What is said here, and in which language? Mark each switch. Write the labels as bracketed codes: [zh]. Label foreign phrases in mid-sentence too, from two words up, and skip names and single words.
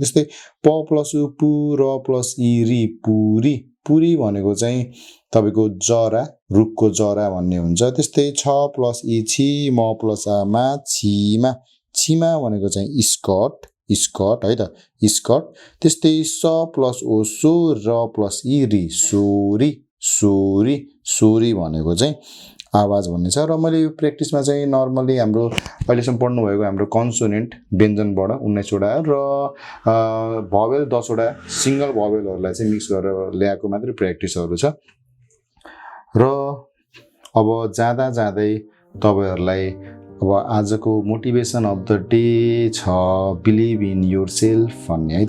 [ne] त्यस्तै प प्लस उ पु र प्लस इ रि पुरी पुरी भनेको चाहिँ तपाईँको जरा रुखको जरा भन्ने हुन्छ। त्यस्तै छ प्लस इ छि म प्लस आ मा छिमा छिमा भनेको चाहिँ स्कट स्कट है त स्कट। त्यस्तै स प्लस ओ सो र प्लस इ रि सोरी सोरी सोरी भनेको चाहिँ आवाज भन्ने छ। र मैले यो प्र्याक्टिसमा चाहिँ नर्मली हाम्रो अहिलेसम्म पढ्नुभएको हाम्रो कन्सोनेन्ट व्यञ्जनबाट 19 वटा र भवेल 10 वटा सिङ्गल भवेलहरूलाई चाहिँ मिक्स गरेर ल्याएको मात्रै प्र्याक्टिसहरू छ। र अब जाँदा जाँदै तपाईँहरूलाई अब आजको [en] motivation of the day [ne] छ [en] believe in your self [ne] भन्ने है त।